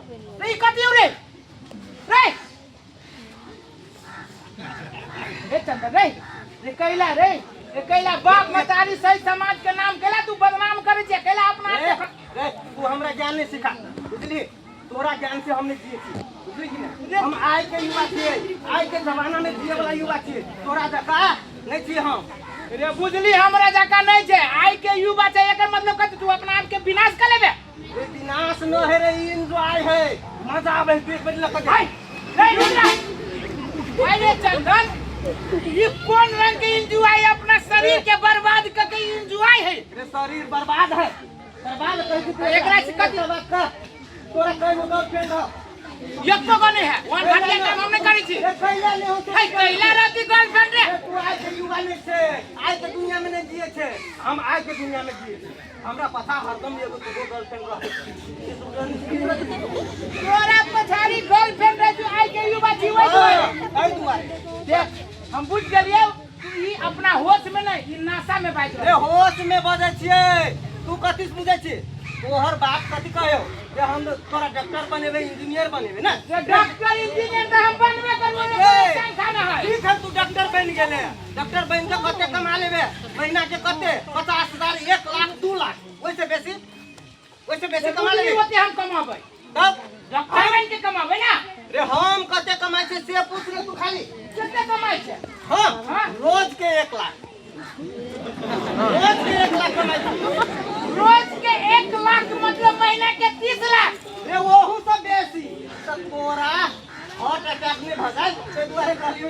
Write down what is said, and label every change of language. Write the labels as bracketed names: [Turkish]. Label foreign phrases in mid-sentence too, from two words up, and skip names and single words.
[Maithili] रे कथि हो रे चंदन रे कैला बाप मतारी सही समाज के नाम कैला तू बदनाम करे छै कैला अपना रे तू हमरा ज्ञान नहीं सिखा बुझली तोरा ज्ञान से हम नहीं जियै छी बुझली कि नहीं हम आज के युवा छियै आज के जमाना में जिये वाला युवा छियै तोरा जका नहीं छियै हम रे बुझली हमरा जका नहीं छे आई के युवा छे एकर मतलब कत तू अपना आप के विनाश कर लेबे रे विनाश न है रे एंजॉय है मजा आवे पेट में लग हाय नहीं रुक अरे चंदन ये कौन रंग के एंजॉय अपना शरीर के बर्बाद करके एंजॉय है रे शरीर बर्बाद है बर्बाद कर के एकरा से कथी तोरा कई गो गर्लफ्रेंड है एक तो गने है वन घंटे काम हम नहीं करी छी रे कैला नहीं हो हाय कैला राती गर्लफ्रेंड रे तू आज के युवा में छे आज के दुनिया में नहीं जिए छे हम आज के दुनिया में जिए छे हमरा पता हरदम एगो दूगो गर्लफ्रेंड रहे तोरा पछाड़ी गर्लफ्रेंड रे जो आई के युवा जीवै आई दुआरे देख हम बुझ गेलिए तू ई अपना होश में नहीं ई नशा में बात रे होश में बजे छिए तू कथि से बुझे छी तोहर बाप कथि कहयो जे हम तोरा डॉक्टर बनेबे इंजीनियर बनेबे ना डॉक्टर इंजीनियर तो हम बनबे करबे संख्या ना है ठीक है तू डॉक्टर बन गेले डॉक्टर बन के कते कमा लेबे महीना के कते 50,000 1 लाख 2 लाख वैसे बेसी कमा लेबे ओते हम कमाबै तब डॉक्टर बन के कमाबै ना रे हम कते कमाई छे से पूछ ले तू खाली कितने कमाई छे हां हाँ? रोज के 1 लाख रोज के 1 लाख कमाई छे रोज के 1 लाख मतलब महीना के 30 लाख रे ओहू से बेसी त तोरा हार्ट अटैक में भगाई से दुआरे कहलियो